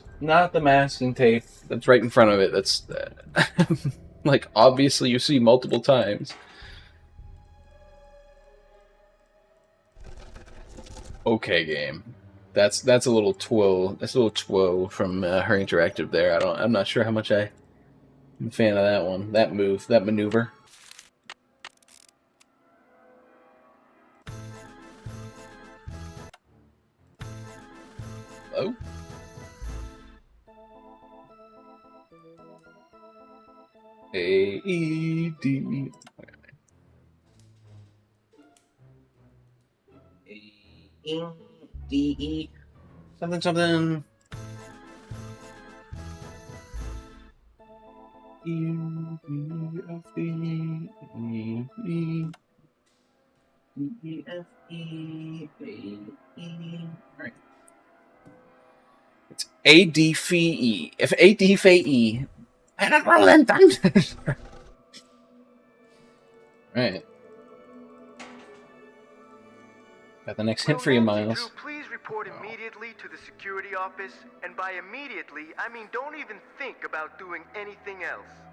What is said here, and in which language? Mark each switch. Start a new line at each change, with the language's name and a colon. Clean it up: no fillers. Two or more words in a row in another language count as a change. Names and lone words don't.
English: Not the masking tape that's right in front of it. That's like obviously you see multiple times. Okay, game. That's a little twirl. That's a little twirl from her interactive there. I'm not sure how much I'm a fan of that one. That move, that maneuver. Oh. A-E-D. A-E-D-E. Something, something. E-E-F-E-E-E. E, F, E, A, E. All right. It's A, D, F, E. If A, D, F, E. I don't roll in thunder. Right. Got the next hint for you, Nancy Miles. Drew, please report immediately to the security office, and by immediately, I mean don't even think about doing anything else.